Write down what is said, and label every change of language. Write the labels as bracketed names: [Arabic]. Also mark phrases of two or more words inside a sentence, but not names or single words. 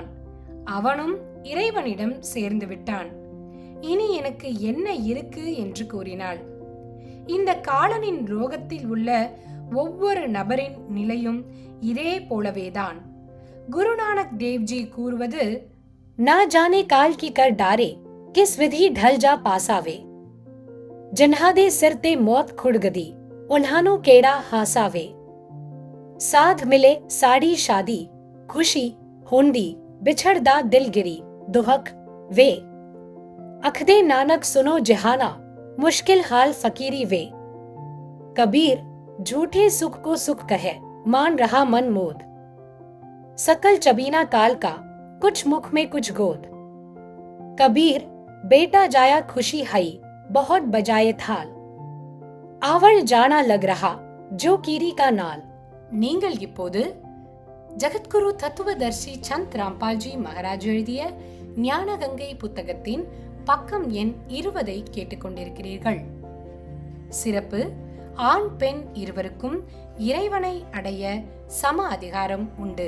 [Tamil] அவனும் இறைவனிடம் சேர்ந்து விட்டான். இனி எனக்கு என்ன இருக்கு என்று கூறினாள். இந்த காலனின் ரோகத்தில் உள்ள ஒவ்வொரு நபரின் நிலையும் இதே போலவேதான். குருநானக் தேவ்ஜி கூறுவது, [Punjabi] ਨਾ ਜਾਣੇ ਕਾਲ ਕੀ ਕਰ ਡਾਰੇ ਕਿਸ ਵਿਧਿ ਢਲ ਜਾ ਪਾਸਾਵੇ, ਜਿਨ੍ਹਾਦੇ ਸਿਰ ਤੇ ਮੌਤ ਖੁੜਕਦੀ ਉਨ੍ਹਾਨੂੰ ਕੇਹੜਾ ਹਾਸਾਵੇ। ਸਾਧ ਮਿਲੇ ਸਾਡੀ ਸ਼ਾਦੀ ਖੁਸ਼ੀ ਹੁੰਦੀ ਬਿਛੜਦਾ ਦਿਲਗੀਰੀ ਦੁਹਕ ਵੇ, ਆਖਦੇ ਨਾਨਕ ਸੁਣੋ ਜਹਾਨਾ ਮੁਸ਼ਕਿਲ ਹਾਲ ਫ਼ਕੀਰੀ ਵੇ। [Hindi] कबीर झूठे सुख को सुख कहे मान रहा मन मोद, सकल चबीना काल का कुछ मुख में कुछ गोद। कबीर बेटा जाया खुशी हई बहुत बजाए थाल, आवड़ जाना लग रहा जो कीरी का नाल। [Tamil] நீங்கள் இப்போது ஜகத்குரு தத்துவதர்சி சந்த் ராம்பால்ஜி மகாராஜ் எழுதிய ஞானகங்கை புத்தகத்தின் பக்கம் எண் 20 கேட்டுக்கொண்டிருக்கிறீர்கள். சிறப்பு, ஆண் பெண் இருவருக்கும் இறைவனை அடைய சம அதிகாரம் உண்டு.